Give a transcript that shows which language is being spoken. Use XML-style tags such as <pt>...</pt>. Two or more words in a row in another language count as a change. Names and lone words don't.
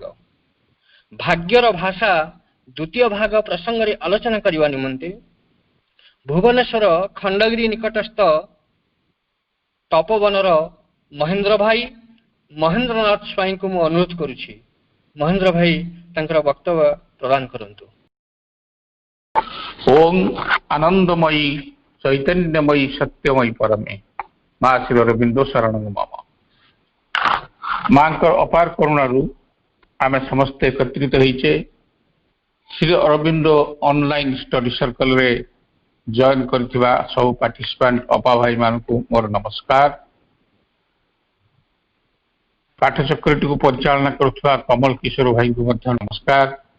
<or>ଭାଗ୍ୟର ଭାଷା ଦ୍ୱିତୀୟ ଭାଗ ପ୍ରସଙ୍ଗ ରେ ଆଲୋଚନା କରିବା ନିମନ୍ତେ ଭୁବନେଶ୍ୱର ଖଣ୍ଡଗିରି ନିକଟସ୍ଥ ତପୋବନର ମହେନ୍ଦ୍ର ଭାଇ ମହେନ୍ଦ୍ରନାଥ ସ୍ୱାଇଁ କୁ ମୁଁ ଅନୁରୋଧ କରୁଛି। ମହେନ୍ଦ୍ର ଭାଇ ତାଙ୍କର ବକ୍ତବ୍ୟ ପ୍ରଦାନ କରନ୍ତୁ।</or> <sa>ओम आनंदमयी चैतन्यमयी सत्यमयी परमे माँ श्री अरविंद शरण मम।</sa> <or>ମା ଅପାର କରୁଣାରୁ ଆମେ ସମସ୍ତ ଏକତ୍ରିତ ହୋଇଛେ ଶ୍ରୀ ଅରବିନ୍ଦ</or> <en>online study circle</en> <or>ରେ ଜଏନ କରିଥିବା ସବୁ ପାର୍ଟିସିପେଣ୍ଟ ଅପା ଭାଇ ମାନଙ୍କୁ ମୋର ନମସ୍କାର। ପାଠଚକ୍ରଟି କୁ ପରିଚାଳନା କରୁଥିବା କମଳ କିଶୋର ଭାଇ କୁ ନମସ୍କାର।</or>